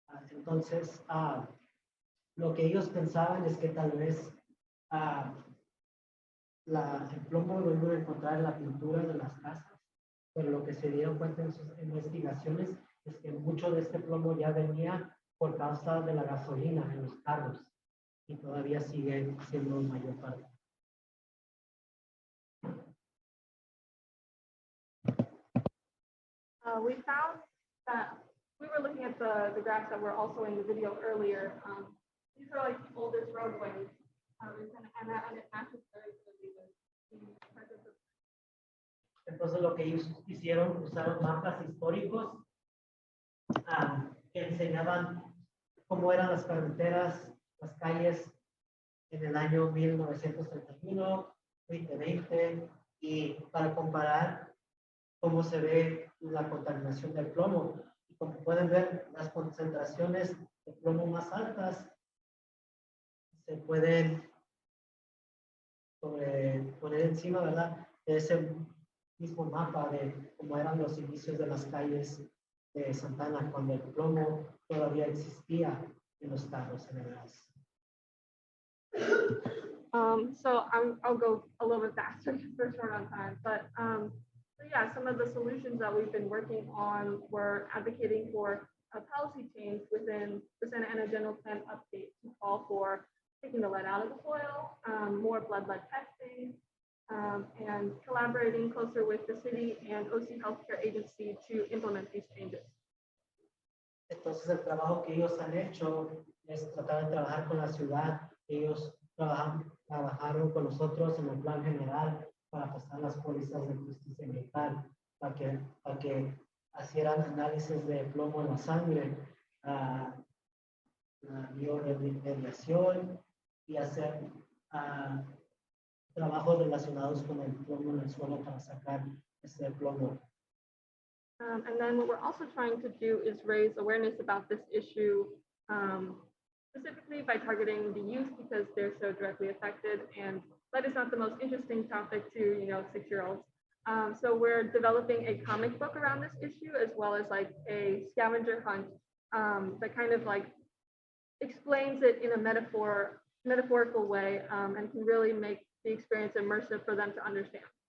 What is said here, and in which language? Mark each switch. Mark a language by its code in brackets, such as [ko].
[es] Entonces, lo que ellos pensaban es que tal vez el plomo lo iban a encontrar en la pintura de las casas, pero lo que se dieron cuenta en sus investigaciones es que mucho de este plomo ya venía por causa de la gasolina en los carros y todavía sigue siendo mayor parte. [en] We found that we were looking at the graphs that were also in the video earlier. These are like the oldest roadways, and it matches very closely with the presence of. [es] Entonces lo que ellos hicieron, usaron mapas históricos que enseñaban cómo eran las carreteras, las calles en el año 1931, 2020, y para comparar cómo se ve la contaminación del plomo. Y como pueden ver, las concentraciones de plomo más altas se pueden poner encima, ¿verdad?, de ese mismo mapa de cómo eran los inicios de las calles de Santana cuando el plomo todavía existía en los carros en el gas. [en] So I'll go a little bit faster because we're short on time. But so yeah, some of the solutions that we've been working on were advocating for a policy change within the Santa Ana General Plan update to call for taking the lead out of the soil, more blood lead testing, and collaborating closer with the city and OC Healthcare Agency to implement these changes. [es] Entonces el trabajo que ellos han hecho es tratar de trabajar con la ciudad. Ellos trabajaron con nosotros en el plan general para pasar las pólizas de justicia ambiental, para que hicieran análisis de plomo en la sangre, la bioremediación y hacer trabajos relacionados con el plomo en el suelo para sacar ese plomo. [en] And then what we're also trying to do is raise awareness about this issue, specifically by targeting the youth because they're so directly affected, and lead is not the most interesting topic to 6-year-olds. So we're developing a comic book around this issue as well as like a scavenger hunt that kind of like explains it in a metaphorical way and can really make the experience immersive for them to understand.